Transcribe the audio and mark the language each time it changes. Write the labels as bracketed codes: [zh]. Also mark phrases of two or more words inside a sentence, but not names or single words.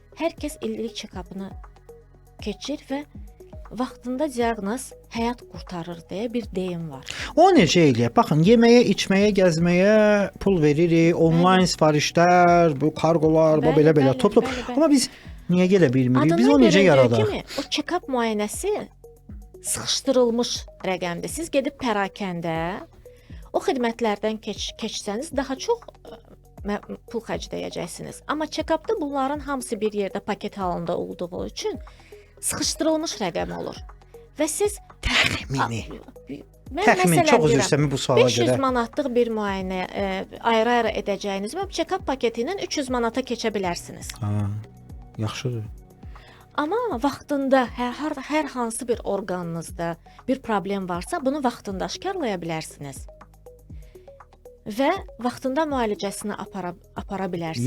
[az] hər kəs illik check-upını keçir və vaxtında diaqnoz həyat qurtarır deyə bir deyim var. O necə eləyir? Baxın, yeməyə, içməyə, gəzməyə pul veririk, onlayn sifarişlər, bu kargolar, bu Bəli, belə bəli, top. bəli, bəli. Amma biz niyə gedə bilmirik? Biz o Adından necə göründüyü yaradaq? kimi, o check-up müayinəsi sıxışdırılmış rəqəmdir. Siz gedib pərakəndə o xidmətlərdən keçsəniz daha çox pul xərcləyəcəksiniz. Amma check-upda bunların hamısı bir yerdə paket halında olduğu üçün sıxışdırılmış rəqəm olur. Və siz Təxmini. Mən Təxmin məsələn çox üzr deyirəm, istəmirəm bu suala 500 görə. manatlıq bir müayinə ayrı-ayrı edəcəyiniz və check-up paketi ilə 300 manata keçə bilərsiniz. Ha, yaxşıdır. Amma vaxtında hər hansı bir orqanınızda bir problem varsa, bunu vaxtında aşkarlaya bilərsiniz. Və vaxtında müalicəsini apara bilərsiniz.